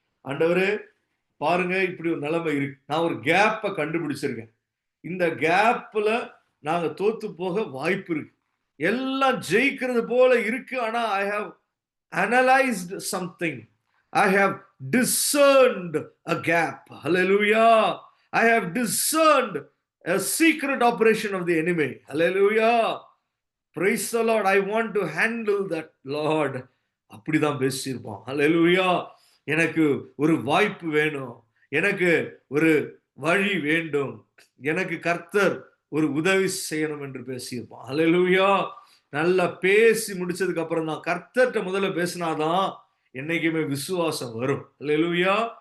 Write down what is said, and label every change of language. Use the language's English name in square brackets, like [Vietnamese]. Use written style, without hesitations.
[Tamil] ஆண்டவரே பாருங்க, இப்படி ஒரு நிலைமை இருக்கு, நான் ஒரு கேப்பை கண்டுபிடிச்சிருக்கேன், இந்த கேப்ல நாங்க தோத்து போக வாய்ப்பு இருக்கு, எல்லாம் ஜெயிக்கிறது போல இருக்கு, ஆனா [English] I have analysed something, I have discerned a gap. Hallelujah. I have discerned a secret operation of the enemy. Hallelujah. Praise the Lord. I want to handle that, Lord. [Tamil] அப்படிதான் பேசியிருப்பான். Hallelujah. எனக்கு ஒரு வாய்ப்பு வேணும், எனக்கு ஒரு வழி வேண்டும், எனக்கு கர்த்தர் ஒரு உதவி செய்யணும் என்று பேசியிருப்பான். Hallelujah. நல்லா பேசி முடிச்சதுக்கு அப்புறம் தான், கர்த்தர்கிட்ட முதல்ல பேசினாதான் என்னைக்குமே விசுவாசம் வரும். அல்லேலூயா.